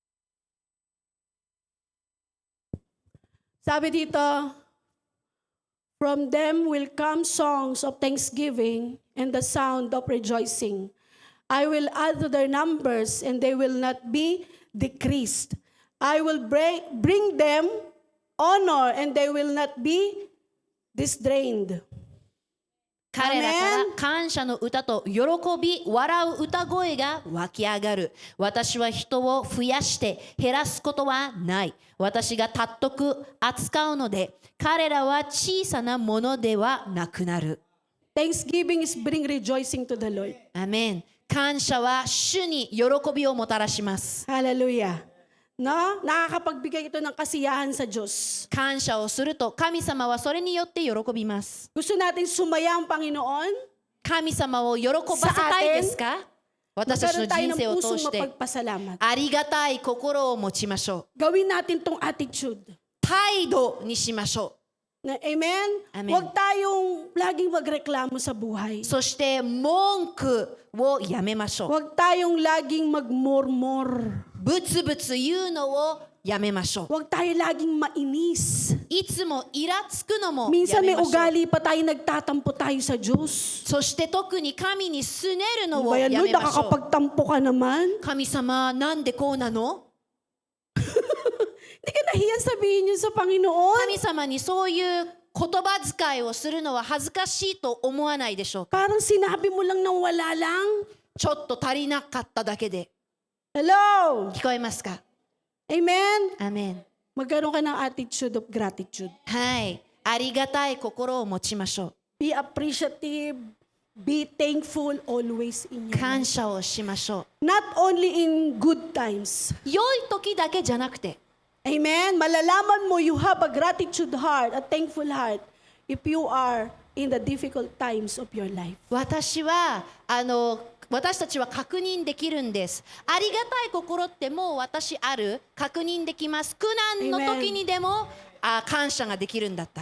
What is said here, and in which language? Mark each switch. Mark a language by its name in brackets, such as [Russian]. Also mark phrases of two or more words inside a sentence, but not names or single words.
[Filipino] sabi dito, [English] From them will come songs of thanksgiving and the sound of rejoicing. I will add to their numbers, and they will not be decreased. I will bring them honor, and they will not be disdained. [Japanese] 彼らから感謝の歌と喜び、笑う歌声が湧き上がる。私は人を増やして減らすことはない。私が尊く扱うので、彼らは小さなものではなくなる。 [English] Thanksgiving is bring rejoicing to the Lord. [Japanese] アメン。感謝は主に喜びをもたらします。 [English] Hallelujah. No? [Filipino] Nakakapagbigay ito ng kasiyahan sa Diyos. [Japanese] 感謝をすると神様はそれによって喜びます。 [Filipino] Gusto natin sumaya ang Panginoon. [Japanese] 神様を喜ばせたいですか？私たちの [Filipino] Magkaroon tayo [Japanese] 人生 [Filipino] ng [Japanese] を [Filipino] pusong [Japanese] 通して [Filipino] mapagpasalamat. [Japanese] ありがたい心を持ちましょう。 [Filipino] Gawin natin tong attitude. [Japanese] 態度にしましょ [Filipino] Na, amen? Amen. Huwag tayong laging magreklamo sa buhay. [Japanese] う。そして文句をやめましょう。 [Filipino] Huwag tayong laging magmurmur. [Japanese] ブツブツ言うのをやめましょう。 [Filipino] Huwag tayo laging mainis. [Japanese] いつもイラつくのもや [Filipino] Minsan [Japanese] め [Filipino] may [Japanese] ましょう。 [Filipino] ugali pa tayo, nagtatampo tayo sa Diyos. [Japanese] そして特に神にすねるのを [Filipino] Bayan, [Japanese] や [Filipino] Lord, [Japanese] めましょう。 [Filipino] nakakapagtampo ka naman. [Japanese] 神様なんでこうなの？ [Filipino] Hindi ka nahiya sabihin yun sa Panginoon. [Japanese] 神様にそういう言葉遣いをするのは恥ずかしいと思わないでしょうか？ [Filipino] Parang sinabi mo lang nang wala lang. [Japanese] ちょっと足りなかっただけで。 [English] Hello? [Japanese] 聞こえますか？ [English] Amen? [Japanese] アメン。 [Filipino] Magkaroon ka ng [English] attitude of gratitude. [Japanese] はい。ありがたい心を持ちましょ [English] Be appreciative. Be thankful always in [Japanese] う。 [English] your [Japanese] 感 [English] life. [Japanese] 謝をしましょ [English] Not only in good times. [Japanese] う。良い時だけじゃなくて、 [English] Amen? [Filipino] Malalaman mo [English] you have a gratitude heart, a thankful heart, if you are in the difficult times of your life. [Japanese] 私たちは確認できるんです。ありがたい心ってもう私ある？確認できます。苦難の時にでも感謝ができるんだったら。